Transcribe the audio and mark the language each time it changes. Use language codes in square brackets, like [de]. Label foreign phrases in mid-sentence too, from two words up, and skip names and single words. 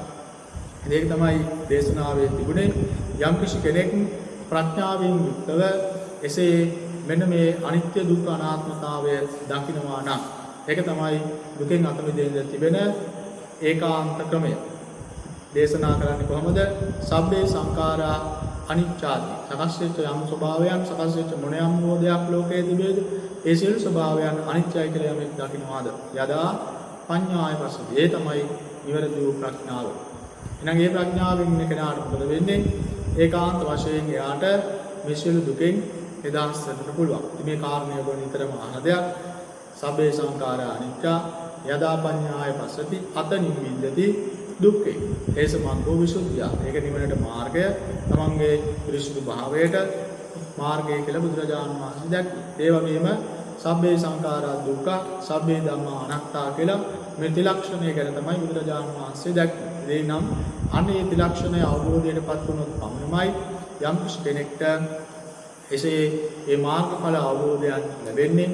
[si] ඒක තමයි දේශනාවේ තිබුණේ යම් කිසි කෙනෙක් ප්‍රඥාවෙන් යුක්තව එසේ මෙන්න මේ අනිත්‍ය දුක්ඛ අනාත්මතාවය දකිනවා නම් ඒක තමයි දුකෙන් අත මිදෙන්න තිබෙන ඒකාන්ත ක්‍රමය. දේශනා කරන්නේ කොහොමද? [pi] සබ්බේ සංඛාරා අනිච්චාති. [si] සකස් වෙච්ච යම් ස්වභාවයන්, සකස් වෙච්ච මොනියම් මොදයක් ලෝකයේ තිබේද? ඒ සියලු ස්වභාවයන් අනිත්‍යයි කියලා යමෙක් දකිනවාද? [pi] යදා පඤ්ඤාය පසති. [si] ඒ තමයි නිවැරදි වූ ප්‍රඥාව. එහෙනම් මේ ප්‍රඥාවෙන් ඉන්න කෙනාට මොකද වෙන්නේ? ඒකාන්ත වශයෙන් එයාට මේ සියලු දුකෙන් නිදහස් වෙන්න පුළුවන්. මේ කාරණය ඔබ නිතරම අහන දෙයක්. [pi] සබ්බේ සංඛාරා අනිච්චා යදා පඤ්ඤාය පසති අත නිවිද්දති දුක්ඛේ. ඒස මග්ගෝ විසුද්ධිය. [si] ඒක නිවනට මාර්ගය. තමන්ගේ පිරිසුදු භාවයට මාර්ගය කියලා බුදුරජාණන් වහන්සේ දැක්කේ. ඒ වගේම [pi] සබ්බේ සංඛාරා දුක්ඛ, සබ්බේ ධම්මා අනාත්තා [si] කියලා මේ ත්‍රිලක්ෂණය ගැන තමයි බුදුරජාණන් වහන්සේ දැක්කේ. ඒ නම් අනේ ත්‍රිලක්ෂණය අවබෝධයටපත් වුණොත් පමණයි යම් කිසි කෙනෙක්ට එසේ ඒ මාර්ගඵල අවබෝධයන් ලැබෙන්නේ.